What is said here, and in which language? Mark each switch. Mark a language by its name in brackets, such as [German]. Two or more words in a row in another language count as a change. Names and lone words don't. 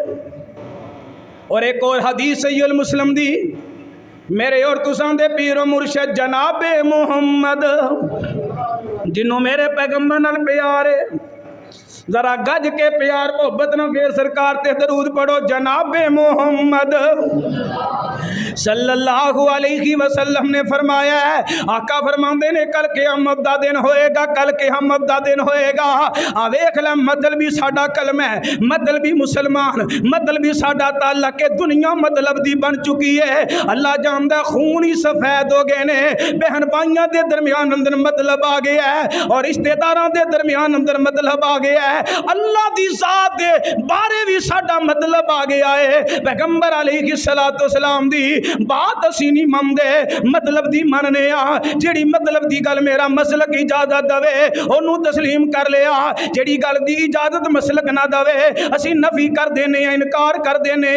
[Punjabi] اور ایک اور حدیث صحیح مسلم دی، میرے اور تساں دے پیر مرشد جنابِ محمد جنہوں میرے پیغمبر نال پیار ہے، ذرا گج کے پیار محبت نا فیر سرکار تے درود پڑھو. جنابِ محمد [Arabic] صلى الله عليه وسلم [Punjabi] نے فرمایا ہے، آقا فرماتے نے کل قیامت دا دن ہوئے گا، کل قیامت دا دن ہوئے گا. آ ویکھ لے مطلبی ساڈا کلمہ ہے، مطلبی مسلمان، مطلبی ساڈا تعلق ہے، دنیا مطلب دی بن چکی ہے. اللہ جاندا خون ہی سفید ہو گئے نے، بہن بھائیوں کے درمیان اندر مطلب آ گیا ہے اور رشتہ داروں کے درمیان اندر مطلب آ گیا ہے. اللہ دی ذات دے بارے بھی ساڈا مطلب آ گیا ہے. पैगंबर [Arabic] عليه الصلاة والسلام [Punjabi] دی بات اسی نہیں مندے، مطلب دی مننے آ. جیہڑی مطلب دی گل میرا مسلک اجازت دیوے اوہنوں تسلیم کر لیا، جیہڑی گل دی اجازت مسلک نہ دیوے اسی نفی کر دینے، انکار کر دینے.